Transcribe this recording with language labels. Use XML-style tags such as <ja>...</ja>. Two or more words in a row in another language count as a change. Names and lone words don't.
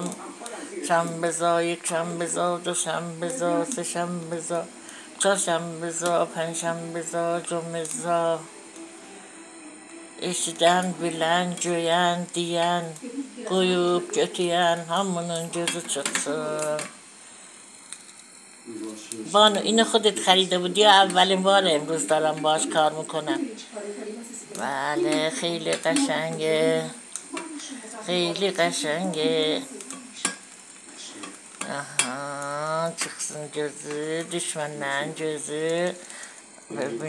<az>Şembiza, yekşembiza, doşembiza, seşembiza, çarşembiza, penşembiza, cum'iza. Eşidən, bilən, göyən, deyən, qoyub götüyən, hamının gözü çıxsın.</az> <fa>بانو اینو خودت خریده بودی یا اولین بار امروز دارم باش کار میکنم؟ بله خیلی قشنگه، خیلی قشنگه.</fa> <az>Aha, çıksın gözü, düşmenden gözü.</az>